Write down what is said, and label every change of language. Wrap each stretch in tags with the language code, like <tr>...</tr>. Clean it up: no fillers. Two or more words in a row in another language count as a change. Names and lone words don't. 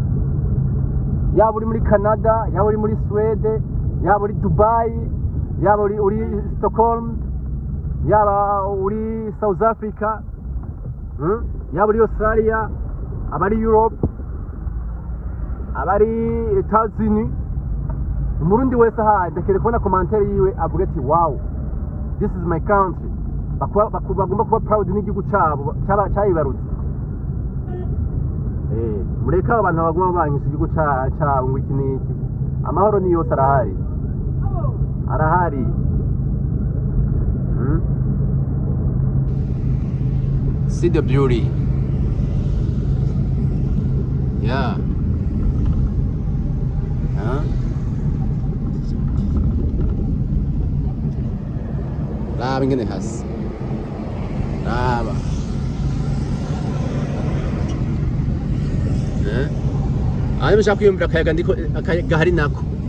<rn>Yaba uri muri Canada, yaba uri muri Sweden, yaba uri Dubai, yaba uri Stockholm, yaba uri South Africa, yaba uri Australia, abari Europe, abari Etats-Unis, umurundi wese aha ndakere kubona commentaire yiwe avuga ati</rn> <en>wow, this is my country.</en> <rn>Bagomba kuba proud n'igihugu cabo cyayibarutse. Mureka abantu bagomba bankisha igihugu cabo ngo iki niki. Amahoro ni yose arahari.</rn> <en>See the beauty. Yeah.</en> <rn>Raba ingene hasi. Raba. Mshaka kwiyumvira akayaga ndiko gahari nako.</rn>